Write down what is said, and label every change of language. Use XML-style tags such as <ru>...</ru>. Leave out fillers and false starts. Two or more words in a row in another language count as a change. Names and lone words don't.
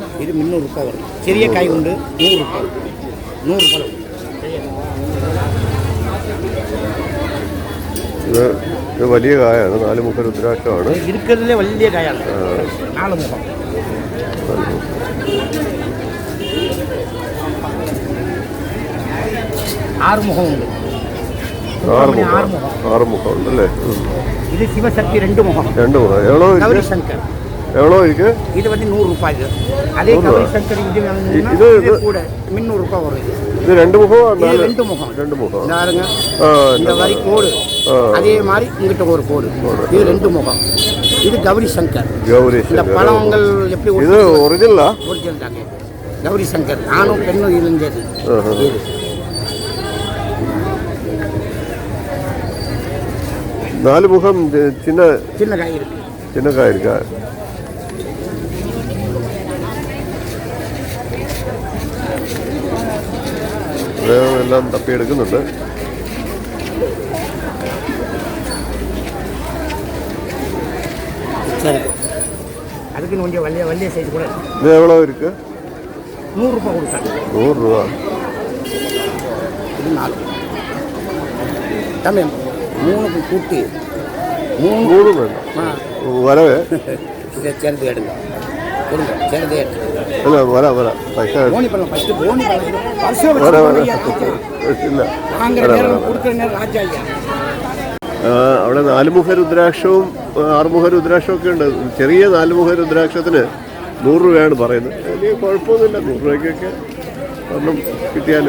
<ta>இது 300 ரூபாய் வரும். சிறிய காய் உண்டு 100 ரூபாய். 100 ரூபாய்.</ta> <ml>ഇത് വലിയ കായാണ്. 4 മുഖ രുദ്രാക്ഷമാണ്. ഇരിക്കുന്നതിലെ വലിയ കായാണ്. 4 മുഖം. 6 മുഖമുണ്ട്. 6 മുഖം ഉണ്ടല്ലേ? ഇത് ശിവശക്തി 2 മുഖം.</ml> <ta>എവ്വളോ ഗൗരി ശങ്കർ. எவ்வளோ இருக்கு? இது வந்து 100 ரூபாய். அதே கௌரி சங்கர் இது கூட 300 ரூபாய் வரும். இது 2 முகம். 2 முகம். 2 முகம். பாருங்க, இந்த வரி கோடு அதே மாதிரி இங்கிட்ட ஒரு கோடு. இது 2 முகம். இது கௌரி சங்கர். இந்த பழங்கள் எப்படி இது ஒரிஜினலா? ஒரிஜினல் தாங்க. கௌரி சங்கர் ஆணும் பெண்ணும் இணைஞ்சது. 4 முகம். சின்ன காய் இருக்கு. சின்ன காய் இருக்கா?</ta> <ml>എല്ലാം തപ്പിയെടുക്കുന്നുണ്ട്.</ml> <ta>அதுக்கு கொஞ்சம் வள்ளிய சைஸ் கூட. இது எவ்வளோ இருக்கு? 100 ரூபாய் கொடுத்தாங்க. 100 ரூபா. இது 4 தமிழ் 3க்கு கூட்டி 3 வேண்டாம். வரவே இதை சேர்ந்து எடுங்க. கொடுங்க, சேர்ந்து எடுங்க. இல்லை வர பைசா போனி பண்ணலாம். ஃபஸ்ட்டு போனி</ta> <ml>അവിടെ 4 മുഖ രുദ്രാക്ഷവും 6 മുഖ രുദ്രാക്ഷവും ഒക്കെ ഉണ്ട്. ചെറിയ 4 മുഖ രുദ്രാക്ഷത്തിന് 100 രൂപയാണ് പറയുന്നത്. വലിയ കുഴപ്പമൊന്നുമില്ല. 100 രൂപയ്ക്കൊക്കെ ഒന്നും കിട്ടിയാലും.</ml>